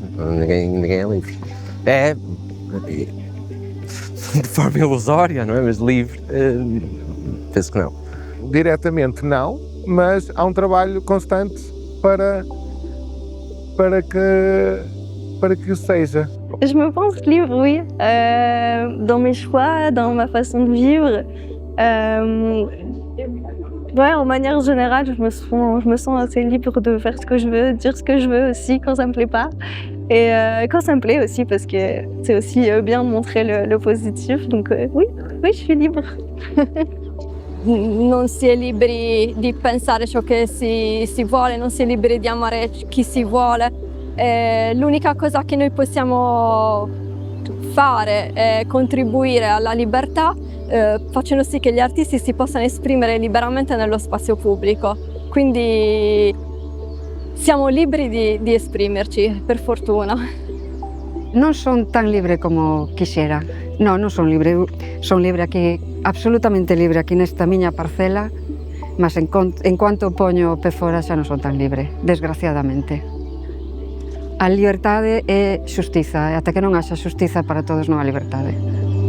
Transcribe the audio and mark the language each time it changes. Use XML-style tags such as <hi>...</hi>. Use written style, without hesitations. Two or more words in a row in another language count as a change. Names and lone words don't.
<pt>Ninguém é livre. É de forma ilusória, não é? Mas livre, penso que não. Diretamente não, mas há um trabalho constante para que o seja.</pt> <fr>Je me pense libre, oui, dans mes choix, dans ma façon de vivre. Ouais, en manière générale, je me sens assez libre de faire ce que je veux, de dire ce que je veux aussi quand ça me plaît pas. Et quand ça me plaît aussi, parce que c'est aussi bien de montrer le positif. Donc oui, je suis libre.</fr> <it>Non si è liberi di pensare ciò che si vuole, non si è liberi di amare chi si vuole. L'unica cosa che noi possiamo fare è contribuire alla libertà, facendo sì che gli artisti si possano esprimere liberamente nello spazio pubblico. Quindi siamo liberi di esprimerci, per fortuna.</it> <gl>Non son tan libre como quixera. Non son libre. Son libre aquí, absolutamente libre aquí nesta miña parcela, mas en cuanto poño o pé fora xa non son tan libre, desgraciadamente. A liberdade é xustiza, e ata que non haxa xustiza para todos non há liberdade.</gl>